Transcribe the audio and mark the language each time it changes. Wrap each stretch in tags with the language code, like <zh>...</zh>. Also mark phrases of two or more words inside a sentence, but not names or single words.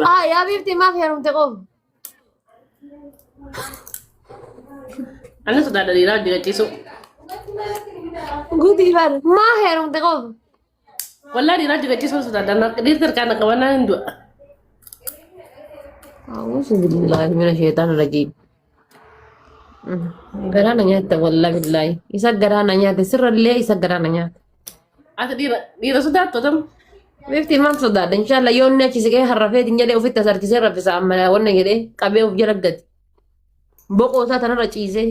<om>Yaa biiftii maaf heerumte qofa. Ani sodaadha dhiiraa hojii gachiisu. Guutii bar maa heerumte qofa. Wallaa dhiiraa hojii gachiisu sodaadha dhiirti harkaan qabannaa hin du'a.</om> <ar>أعوذ بالله من الشيطان الرجيم.</ar> <om>Garaana nyaatta</om> <ar>والله بالله.</ar> <om>Isa garaana nyaate sirrallee isa garaana nyaate. Ati dhiira sodaattu tam. Bifti maal sodaadha inshallah yoo inni achi siqee harrafeetiin jedhee ofitti asarchisee raffisa amma wanna jedhee qabee of jala gati. Boqoo isaa tanarra ciisee.</om>